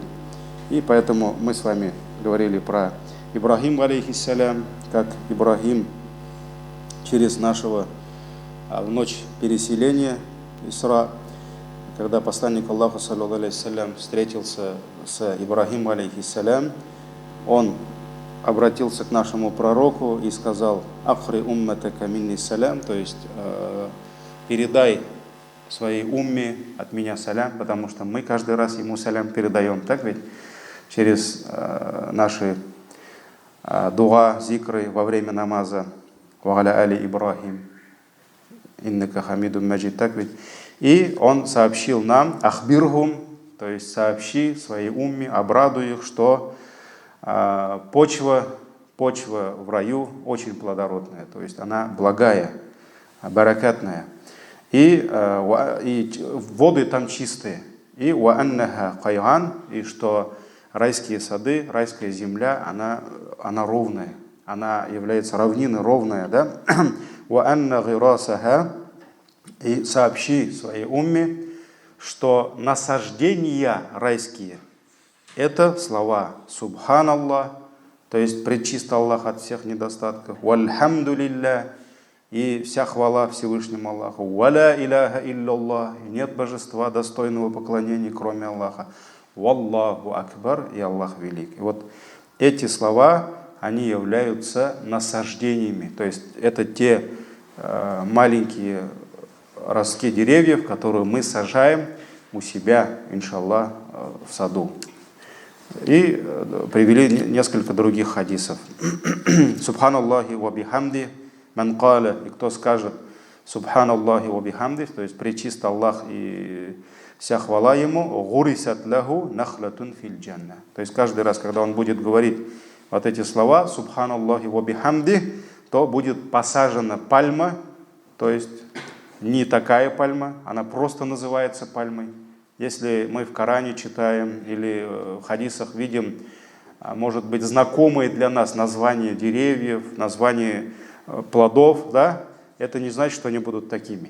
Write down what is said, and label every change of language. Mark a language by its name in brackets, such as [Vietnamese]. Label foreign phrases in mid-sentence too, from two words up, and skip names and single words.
[Russian] И поэтому мы с вами говорили про Ибрахим, алейхиссалям, как Ибрахим через нашего в ночь переселения Исра, когда посланник Аллаха, [Arabic] صلى الله عليه وسلم, [Russian] встретился с Ибрахимом, алейхиссалям, он обратился к нашему пророку и сказал: [Arabic] «أقرئ أمتك مني سلام», [Russian] то есть передай своей умме от меня салям, потому что мы каждый раз ему салям передаем, так ведь? Через наши дуа, зикры во время намаза. [Arabic] «وعلى آل إبراهيم إنك حميد مجيد», [Russian] так ведь? И он сообщил нам, ахбирхум, то есть сообщи своей умме, обрадуй их, что почва в раю очень плодородная, то есть она благая, баракатная, и воды там чистые, и [Arabic] وأنها قيعان, [Russian] и что райские сады, райская земля, она ровная, она является равниной ровная, да? [Arabic] وأن غراسها, [Russian] и сообщи своей умме, что насаждения райские — это слова «Субханаллах», то есть предчист Аллах от всех недостатков, «Вальхамдулиллах», и вся хвала Всевышнему Аллаху, [Arabic] «ولا إله إلا الله», [Russian] и нет божества достойного поклонения, кроме Аллаха, [Arabic] «والله أكبر», [Russian] и Аллах велик. И вот эти слова, они являются насаждениями, то есть это те маленькие ростки деревьев, которые мы сажаем у себя, иншаллах, в саду. И привели несколько других хадисов. [Arabic] سبحان الله وبحمده من قال, [Russian] и кто скажет [Arabic] سبحان الله وبحمده, [Russian] то есть пречист Аллах и вся хвала Ему, [Arabic] غرست له نخلة في الجنة. [Russian] То есть каждый раз, когда он будет говорить вот эти слова [Arabic] سبحان الله وبحمده, [Russian] то будет посажена пальма, то есть не такая пальма, она просто называется пальмой. Если мы в Коране читаем или в хадисах видим, может быть, знакомые для нас названия деревьев, названия плодов, да, это не значит, что они будут такими.